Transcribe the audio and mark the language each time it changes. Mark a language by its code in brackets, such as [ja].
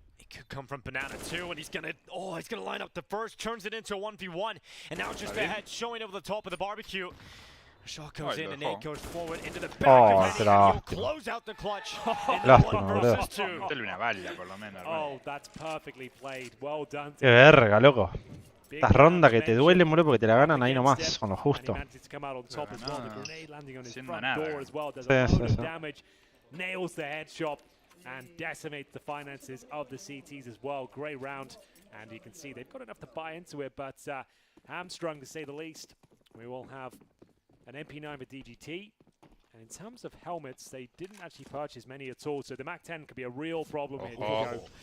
[en] Could come from banana too, and he's gonna line up the first, turns it into a 1v1, and now just ahead, showing over the top of the barbecue. Shot comes in and Nate goes forward into the back of Henny, and he'll close out the clutch in the 1 versus 2. [es] Una bala, por lo menos. [en] Oh, that's perfectly played. Well done. [es] Qué verga, loco. Estas rondas que te duelen, boludo, porque te la ganan ahí nomás, con lo justo. Haciendo nada. Sí. [en] Nails the headshot and decimates the finances of the CTs as well. Great round, and you can see they've got enough to buy into it, but hamstrung to say the least. We will have an MP9 for DGT, and in terms of helmets, they didn't actually purchase many at all, so the MAC-10 could be a real problem here.